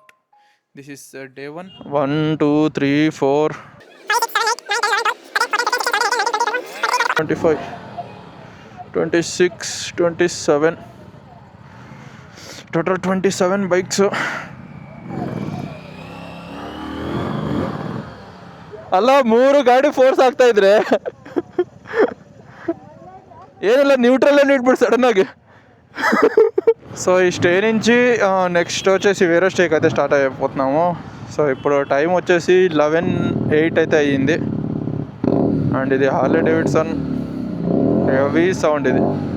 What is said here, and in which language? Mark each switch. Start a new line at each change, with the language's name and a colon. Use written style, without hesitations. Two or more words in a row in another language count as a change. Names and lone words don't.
English: this is day 1. 1, 2, 3, 4, 25, 26, 27 total 27 bikes.
Kannada: ಅಲ್ಲ 3 ಗಾಡಿ ಫೋರ್ಸ್ ಆಗ್ತಾ ಇದ್ರೆ ಏನಿಲ್ಲ, ನ್ಯೂಟ್ರಲ್ಲೇ ಇಟ್ಬಿಟ್ಟು సడನ್ನಾಗಿ.
Telugu: సో ఈ స్టే నుంచి నెక్స్ట్ వచ్చేసి వేరే స్టేకి అయితే స్టార్ట్ అయిపోతున్నాము. సో ఇప్పుడు టైం వచ్చేసి 11:08 అయితే అయ్యింది. అండ్ ఇది హార్లీ డేవిడ్సన్
English: heavy sound
Telugu: ఇది.